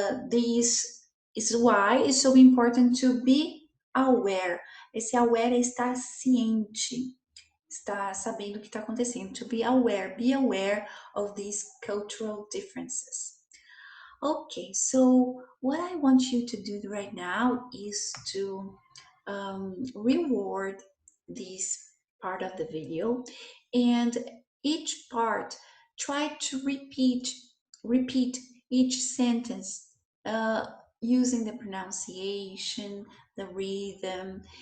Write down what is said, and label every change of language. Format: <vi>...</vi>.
<en>This is why it's so important to be aware.</en> <pt>Esse aware é estar ciente, estar sabendo o que está acontecendo.</pt> <en>To be aware of these cultural differences. Okay, so what I want you to do right now is to reward this part of the video, and each part try to repeat each sentence using the pronunciation, the rhythm.</en>